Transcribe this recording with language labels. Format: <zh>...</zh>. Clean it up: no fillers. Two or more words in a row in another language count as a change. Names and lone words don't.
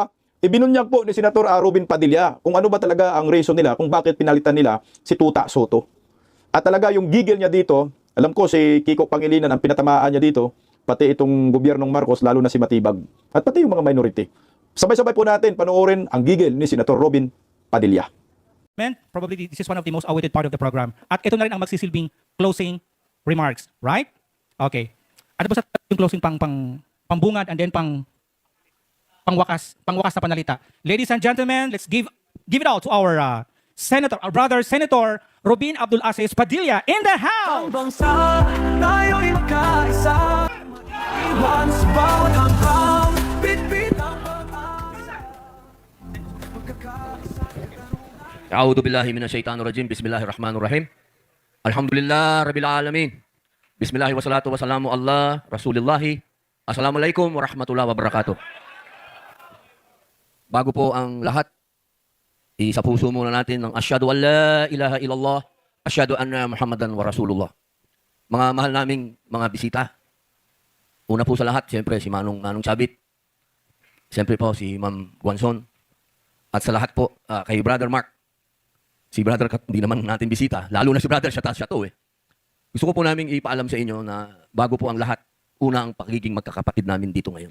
<tl>Ito ibinunyag po ni Senator Robin Padilla kung ano ba talaga ang reason nila, kung bakit pinalitan nila si Tuta Soto. At talaga yung gigil niya dito, alam ko si Kiko Pangilinan ang pinatamaan niya dito, pati itong gobyernong Marcos, lalo na si Matibag, at pati yung mga minority. Sabay-sabay po natin panoorin ang gigil ni Senator Robin Padilla.</tl> <en>Probably this is one of the most awaited part of the program.</en> <tl>At ito na rin ang magsisilbing</tl> <en>closing remarks,</en> <tl>right? Okay. Ano ba sa yung closing pambungad</tl> <en>and then</en> <tl>pangwakas na panalita?</tl> <en>Ladies and gentlemen, let's give it all to our Senator, our brother Senator Robin Abdul Aziz Padilla in the house.</en> <tl>Bangsa, tayo'y magkaisa. Iwan sa bawat hanggang, bitbit ang pag-asa.</tl> <ar>أعوذ بالله من الشيطان الرجيم. بسم الله الرحمن الرحيم. الحمد لله رب العالمين. بسم الله والصلاة والسلام على رسول الله. السلام عليكم ورحمة الله وبركاته.</ar> <tl>Bago po ang lahat, isa puso muna natin ng</tl> <ar>أشهد أن لا إله إلا الله، أشهد أن محمدا ورسول الله.</ar> <tl>Mga mahal naming mga bisita. Una po sa lahat, siyempre si Manong Sabit. Siyempre po si Ma'am Guanzon. At sa lahat po, kay Brother Mark. Si Brother, hindi naman natin bisita. Lalo na si Brother, siya to eh. Gusto ko po namin ipaalam sa inyo na bago po ang lahat, una ang pagiging magkakapatid namin dito ngayon.</tl>